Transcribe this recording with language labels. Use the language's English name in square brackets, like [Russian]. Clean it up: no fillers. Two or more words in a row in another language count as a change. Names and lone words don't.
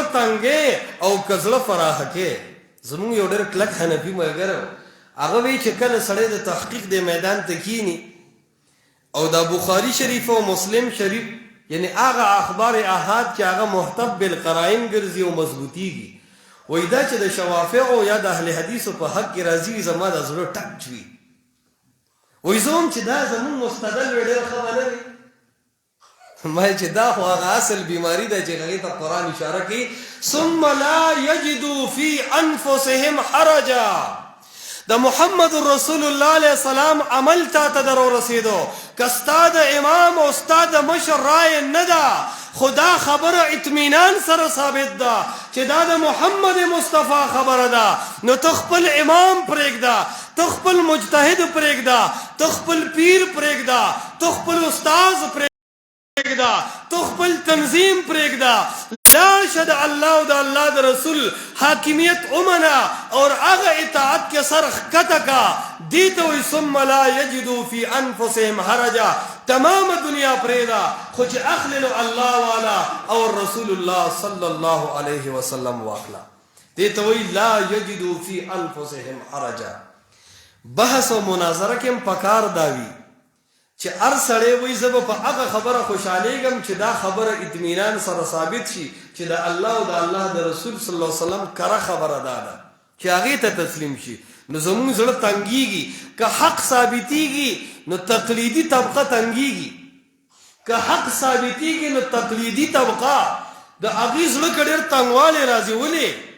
[Pashto] تنګې او که زړه فراخه کې زمونږ یو ډېر کلک حنفي ملګری هغه وایي چې کله سړی د تحقیق د میدان ته کینی او دا بخاري شریف او مسلم شریف یعنی هغه اخبار احاد چې هغه [Arabic] محتب بالقرائن [Pashto] ګرځي او مضبوطیږي وایي دا چې د شوافعو یا د اهل حدیثو په حق کې راځي زما د زړه ټک وي وایي زه هم چې دا زمونږ مستدل وي ډېر ښه به نه وي ما چې دا خو هغه اصل بیماری ده چې هغې ته قرآن اشاره کوي [Arabic] ثم لا یجدوا فی انفسهم حرجا [Pashto] د محمد رسول الله [Arabic] علیه السلام [Pashto] عمل تا ته در ورسېدو که ستا د امام او ستا د مشر رای نه ده خو دا خبره اطمینان سره ثابت ده چې دا د محمد مصطفی خبره ده نو ته خپل امام پرېږده ته خپل مجتهد پرېږده ته خپل پیر پرېږده ته خپل استاذ پرېږده تو خپل تنظیم پرېږده لاړ شه د الله او د الله د رسول حاکمیت ومنه اور هغه اطاعت کې سر ښکته کا دې ته وایي [Arabic] ثم لا یجدوا فی انفسهم حرجا [Pashto] تمام دنیا پرېږده خو چې اخلي نو الله والا او رسول الله [Arabic] صلی الله علیه وسلم [Pashto] واخله دې ته وایي [Arabic] لا یجدوا فی انفسهم [Pashto] حرجا بحث او مناظره کې هم پکار دا وي چې هر سړی وایي زه به په هغه خبره خوشحالیږم چې دا خبره اطمینان سره ثابت شي چې د الله او د الله د رسول [Arabic] صلی الله علیه وسلم [Pashto] کره خبره دا ده چې هغې ته تسلیم شي نو زمونږ زړه تنګېږي که حق ثابتېږي نو تقلیدي طبقه تنګېږي که حق ثابتېږي نو تقلیدي طبقه د هغې زړه کې ډېر تنګوالی راځي ولې